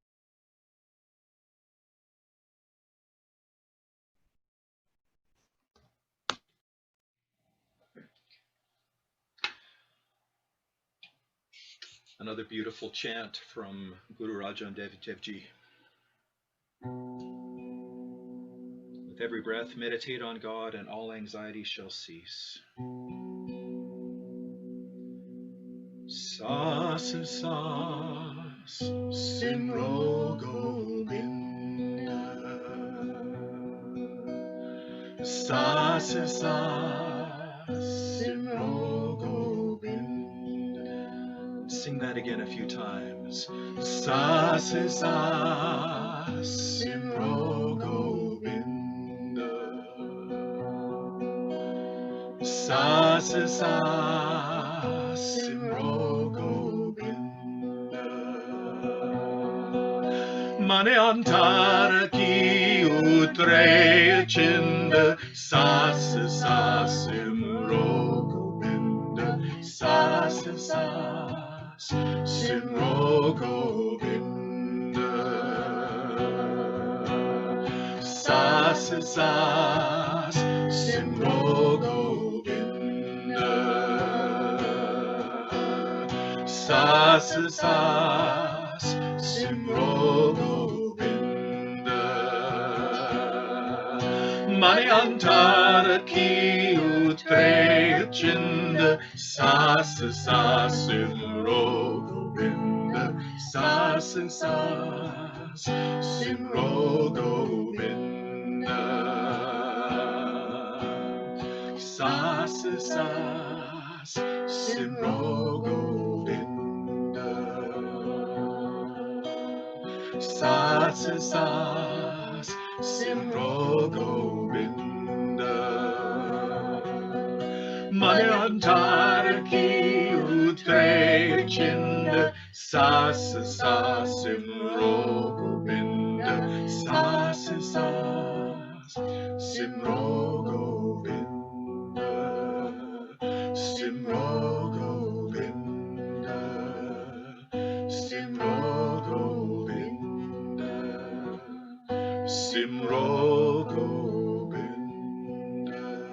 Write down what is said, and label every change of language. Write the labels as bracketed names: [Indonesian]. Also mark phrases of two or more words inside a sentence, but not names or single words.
[English] Another beautiful chant from Guru Arjan Dev Ji. With every breath, meditate on God and all anxiety shall cease. [Punjabi] ਸਾਸਿ ਸਾਸਿ ਸਿਮਰਹੁ ਗੋਬਿੰਦ. ਸਾਸਿ ਸਾਸਿ ਸਿਮਰਹੁ ਗੋਬਿੰਦ. [English] Sing that again a few times. [Punjabi] ਸਾਸਿ ਸਾਸਿ ਸਿਮਰਹੁ ਗੋਬਿੰਦ. ਸਾਸਿ ਸਾਸਿ ਸਿਮਰਹੁ ਗੋਬਿੰਦ. ਮਨ ਅੰਤਰ ਕੀ ਉਤਰੈ ਚਿੰਦ. ਸਾਸਿ ਸਾਸਿ ਸਿਮਰਹੁ ਗੋਬਿੰਦ. ਸਾਸਿ ਸਾਸਿ ਸਿਮਰਹੁ ਗੋਬਿੰਦ. ਸਾਸਿ ਸਾਸਿ ਸਿਮਰਹੁ ਗੋਬਿੰਦ. ਸਾਸਿ ਸਾਸਿ ਸਿਮਰਹੁ ਗੋਬਿੰਦ. ਮਨ ਅੰਤਰ ਕੀ ਉਤਰੈ ਚਿੰਦ. ਸਾਸਿ ਸਾਸਿ ਸਿਮਰਹੁ ਗੋਬਿੰਦ. ਸਾਸਿ ਸਾਸਿ ਸਿਮਰਹੁ ਗੋਬਿੰਦ. ਸਾਸਿ ਸਾਸਿ ਸਿਮਰਹੁ ਗੋਬਿੰਦ. ਸਾਸਿ ਸਾਸਿ ਸਿਮਰਹੁ ਗੋਬਿੰਦ. ਮਨ ਅੰਤਰ ਕੀ ਉਤਰੈ ਚਿੰਦ. ਸਾਸਿ ਸਾਸਿ ਸਿਮਰਹੁ ਗੋਬਿੰਦ. ਸਾਸਿ ਸਾਸਿ ਸਿਮਰਹੁ ਗੋਬਿੰਦ. ਸਿਮਰਹੁ ਗੋਬਿੰਦ. ਸਿਮਰਹੁ ਗੋਬਿੰਦ. ਸਿਮਰਹੁ ਗੋਬਿੰਦ.